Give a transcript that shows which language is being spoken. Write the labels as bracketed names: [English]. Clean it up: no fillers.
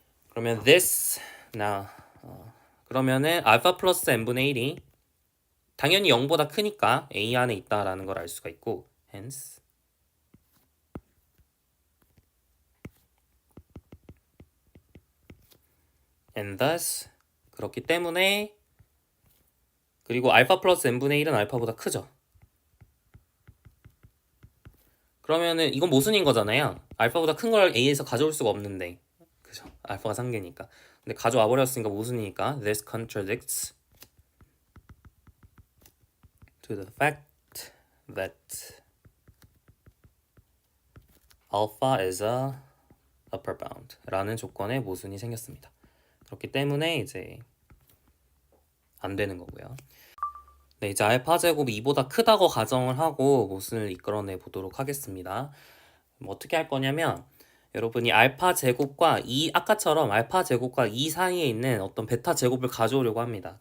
[Korean] 그러면 [English] this now [Korean] 그러면은 알파 플러스 n분의 1이 당연히 0보다 크니까 a 안에 있다라는 걸 알 수가 있고 [English] hence and thus [Korean] 그렇기 때문에 그리고 알파 플러스 n분의 1은 알파보다 크죠. 그러면은 이건 모순인 거잖아요. 알파보다 큰 걸 a에서 가져올 수가 없는데 그죠? 알파가 상계니까. 근데 가져와 버렸으니까 모순이니까 [English] this contradicts to the fact that alpha is a upper bound [Korean] 라는 조건에 모순이 생겼습니다. 그렇기 때문에 이제 안 되는 거고요. 네, 이제 알파 제곱이 2보다 크다고 가정을 하고 모순을 이끌어내 보도록 하겠습니다. 어떻게 할 거냐면 여러분이 알파 제곱과 2 아까처럼 알파 제곱과 2 사이에 있는 어떤 베타 제곱을 가져오려고 합니다.